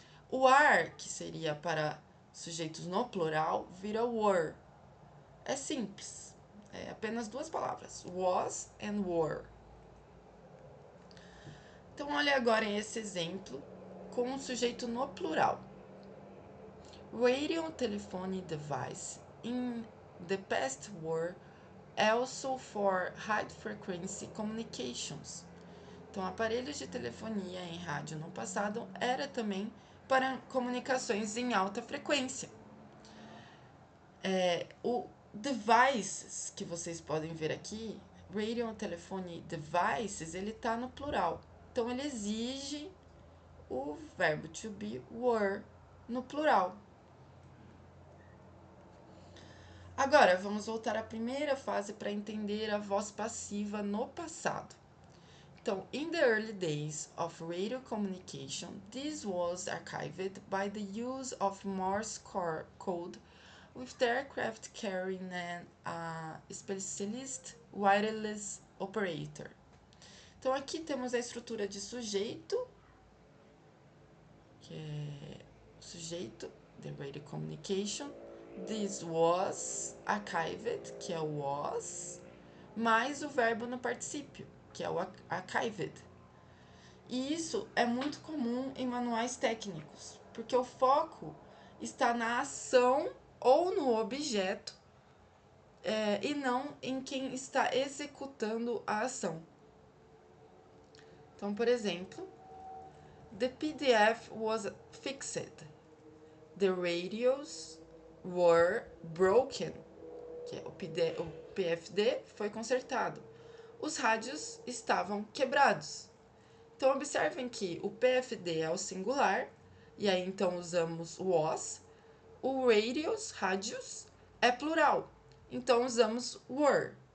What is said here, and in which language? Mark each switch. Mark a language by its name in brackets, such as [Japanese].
[Portuguese] O are, que seria para sujeitos no plural, vira were. É simples, é apenas duas palavras, [English] was and were. [Portuguese] Então, olha agora esse exemplo com o sujeito no plural. [English] Radio telephone device in the past were also for high frequency communications. [Portuguese] Então, aparelhos de telefonia em rádio no passado era também para comunicações em alta frequência. O devices que vocês podem ver aqui, [English] radio telephone devices, [Portuguese] ele está no plural. Então, ele exige o verbo [English] to be were [Portuguese] no plural. Agora, vamos voltar à primeira fase para entender a voz passiva no passado. [English] Então, in the early days of radio communication, this was archived by the use of Morse code, with the aircraft carrying a specialist wireless operator. [Portuguese] Então, aqui temos a estrutura de sujeito, que é o sujeito, [English] the radio communication. This was archived, [Portuguese] que é o was, mais o verbo no particípio. que é o archived. E isso é muito comum em manuais técnicos, porque o foco está na ação ou no objeto e não em quem está executando a ação. Então, por exemplo, [English] the PDF was fixed. The radios were broken. [Portuguese] Que é o PFD foi consertado. Os rádios estavam quebrados. Então, observem que o PFD é o singular, e aí então usamos was. O radios, rádios, é plural, então usamos were.